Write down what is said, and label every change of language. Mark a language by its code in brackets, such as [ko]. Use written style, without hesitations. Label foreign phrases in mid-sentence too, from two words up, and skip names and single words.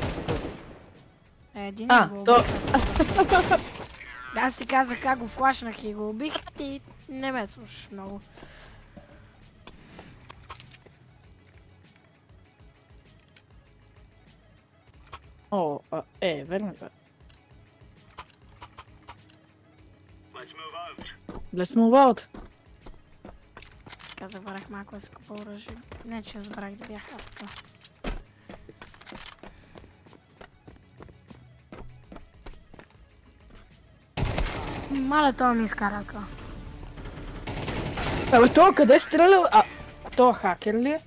[bg] Един го то... убих. Аз ти казах как го флашнах и го убих, ти не ме слушаш много. О, верно бе. [en] Let's move out. [bg] Така забравях малко да си купа оръжие. Не, че забравих да бях така. Мале, това ми изкара ръка. Абе, то къде е стрелял? То хакер ли е?